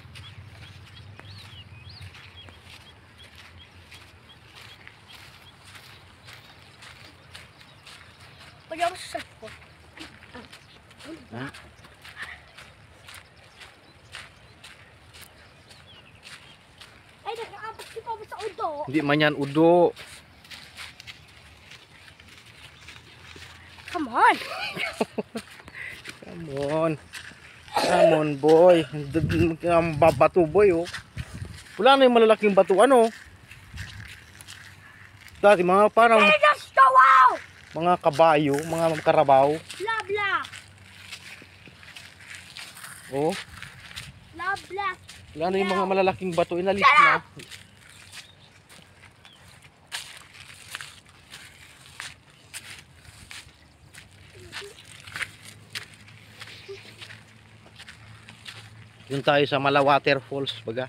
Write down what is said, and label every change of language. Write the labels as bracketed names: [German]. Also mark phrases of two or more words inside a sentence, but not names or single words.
[Filipino] Pwede ako sa ko. Ha? Ay, nag-aapat kita ba sa udo? Hindi man yan udo. [English] Come on. Come on. Come on boy. [Filipino] Ang babato boy oh. Wala na yung malalaking bato ano. Dati mga parang [English] Hey, just go out! [Filipino] mga kabayo, mga karabaw. Blah, blah. Oh. Blah, blah. Wala na yung mga malalaking bato. Inalis na. Yun tayo sa Mala Waterfalls baga.